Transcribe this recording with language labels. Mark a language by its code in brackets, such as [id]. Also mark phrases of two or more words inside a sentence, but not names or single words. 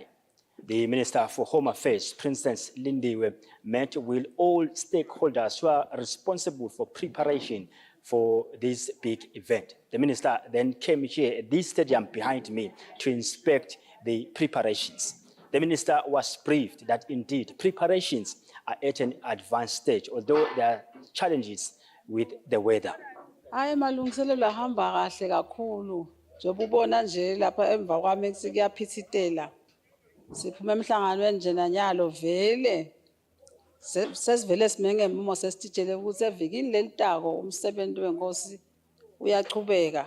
[en] The Minister for Home Affairs, Princess Lindiwe, met with all stakeholders who are responsible for preparation for this big event. The Minister then came here at this stadium behind me to inspect the preparations. The Minister was briefed that indeed preparations are at an advanced stage, although there are challenges with the weather. [ss] Hayi malungiselelo ahamba kahle kakhulu. Njengoba ubona nje lapha emva kwami kuyaphithitela. Siphuma emhlanganweni nje nanyalo vele. Sesivele simenge mumo sesitshele ukuthi evikini lelitako umsebenzi wenkosi uyachubeka.